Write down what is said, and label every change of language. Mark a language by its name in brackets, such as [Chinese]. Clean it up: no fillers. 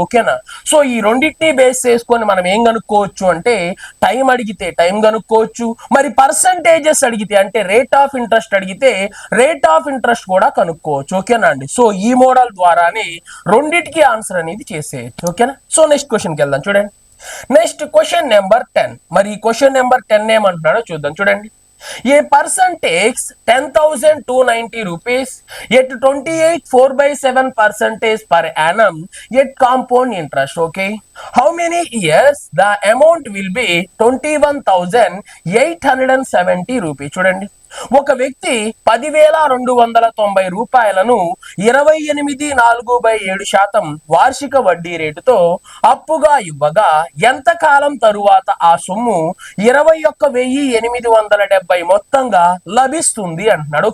[Telugu] ఓకేనా, సో ఈ రెండింటిని బేస్ చేసుకొని మనం ఏం కనుక్కోవచ్చు అంటే టైం అడిగితే టైం కనుక్కోవచ్చు, మరి పర్సంటేజెస్ అడిగితే అంటే రేట్ ఆఫ్ ఇంట్రెస్ట్ అడిగితే రేట్ ఆఫ్ ఇంట్రెస్ట్ కూడా కనుక్కోవచ్చు. ఓకేనా అండి, సో ఈ మోడల్ ద్వారానే రెండిటికి ఆన్సర్ అనేది చేసేయచ్చు. ఓకేనా, సో నెక్స్ట్ క్వశ్చన్కి వెళ్దాం. చూడండి, నెక్స్ట్ క్వశ్చన్ నెంబర్ 10. మరి ఈ క్వశ్చన్ నెంబర్ 10 ఏమంటున్నాడో చూద్దాం. [English] చూడండి, a person takes 10,290 rupees at 28.4/7% per annum at compound interest. Okay, how many years the amount will be 21,870 rupees. [Telugu] చూడండి, ఒక వ్యక్తి 10,290 రూపాయలను 28.4/7% వార్షిక వడ్డీ రేటుతో అప్పుగా ఇవ్వగా ఎంత కాలం తరువాత ఆ సొమ్ము 21,870 మొత్తంగా లభిస్తుంది అంటున్నాడు.